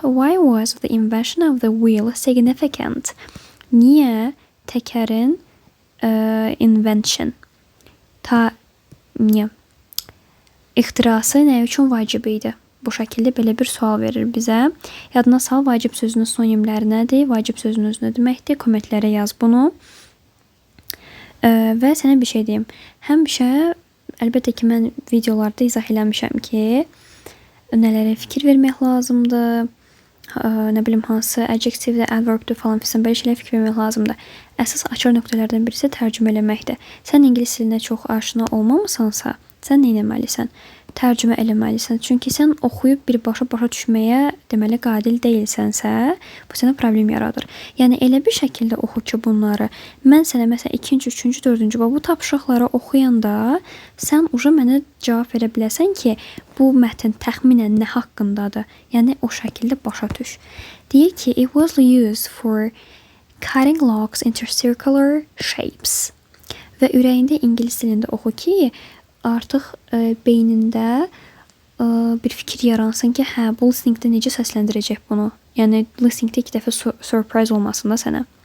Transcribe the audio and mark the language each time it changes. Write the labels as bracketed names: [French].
[English] Why was the invention of the wheel significant? [Azerbaijani] Niyə təkərin invention ixtirası nə üçün vacib idi? Bu şəkildə belə bir sual verir bizə. Yadına sal, vacib sözünün sinonimləri nədir? Vacib sözünüz nə deməkdir? Kommentlərə yaz bunu. Və sənə bir şey deyim. Həmişə, əlbəttə ki, mən videolarda izah eləmişəm ki, nələrə fikir vermək lazımdır. Nə bilim, hansı adjectivdə, adverbdə falan filan belə şeylər fikir vermək lazımdır. Əsas açar nöqtələrdən birisi tərcümə eləməkdir. Sən ingilis dilinə çox aşina olmamısansa, sən nə etməlisən? Tərcümə eləməlisən. Çünki sən oxuyub birbaşa başa düşməyə deməli qabil deyilsənsə, bu sənə problem yaradır. Yəni elə bir şəkildə oxu ki bunları. Mən sənə məsələn 2-ci, 3-cü, 4-cü bu tapşırıqları oxuyanda sən uca mənə cavab verə biləsən ki, bu mətn təxminən nə haqqındadır. Yəni o şəkildə başa düş. Deyir ki, [English] it was used for cutting logs into circular shapes. [Azerbaijani] Və ürəyində ingilis dilində oxu ki, artıq beynində bir fikir yaransın ki, hə, bu listeningdə necə səsləndirəcək bunu? Yəni, listeningdə 2 dəfə surprise olmasın da sənə.